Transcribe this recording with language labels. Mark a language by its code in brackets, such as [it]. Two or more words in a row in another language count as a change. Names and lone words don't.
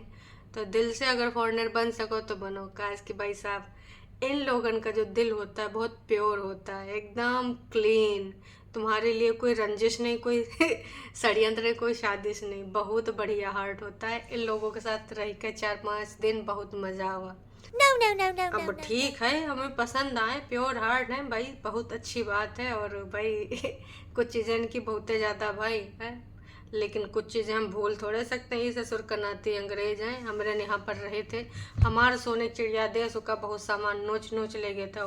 [hi] तो दिल से अगर फॉरेनर बन सको तो बनो, काश कि भाई साहब इन लोगन का जो दिल होता है बहुत प्योर होता है, एकदम क्लीन। तुम्हारे लिए कोई रंजिश नहीं, कोई षड्यंत्र नहीं, कोई साजिश नहीं, बहुत बढ़िया हार्ट होता है। इन लोगों के साथ रह के 4-5 दिन बहुत मज़ा हुआ। [en] No, no, no, no, [hi] अब [en] no, no. [hi] ठीक है, हमें पसंद आए, [en] pure heart [hi] है भाई, बहुत अच्छी बात है। और भाई कुछ चीज़ें इनकी बहुत ज़्यादा भाई है, लेकिन कुछ चीज़ें हम भूल थोड़े सकते हैं। ये ससुर कनाती अंग्रेज हैं, हमारे यहाँ पर रहे थे, हमारे सोने चिड़िया देश का बहुत सामान नोच नोच ले गया था।